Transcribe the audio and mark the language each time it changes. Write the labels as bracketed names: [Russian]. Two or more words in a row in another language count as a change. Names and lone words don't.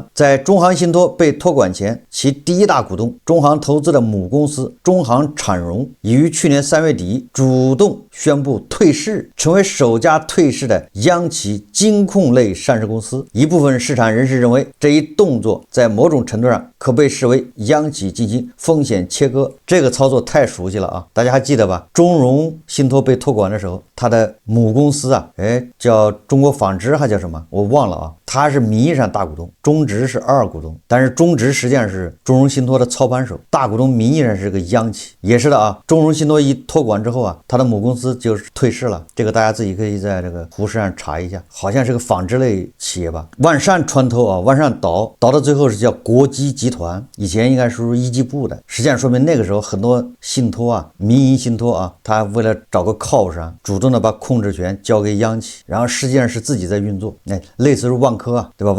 [Chinese] 在中航信托被托管前，其第一大股東中航投資的母公司中航產融已於去年3月底主動宣布退市，成為首家退市的央企金控類上市公司。一部分市場人士認為，這一動作在某種程度上可被視為央企進行風險切割。這個操作太熟悉了啊，大家還記得吧？中融信托被托管的時候，它的母公司啊，叫中國紡織還叫什麼？我忘了啊。他是名義上大股東，中植是2股東，但是中植實際上是中融信托的操盤手，大股東名義上是個央企。也是的啊，中融信托一托管之後啊，他的母公司就是退市了，這個大家自己可以在這個胡適上查一下，好像是個紡織類企業吧。萬善穿透啊，萬善倒到最後是叫國基集團，以前應該是一級部的，實際上說明那個時候很多信托啊，民營信托啊，他為了找個靠山，主動的把控制權交給央企，然後實際上是自己在運作，類似於萬科啊，對吧？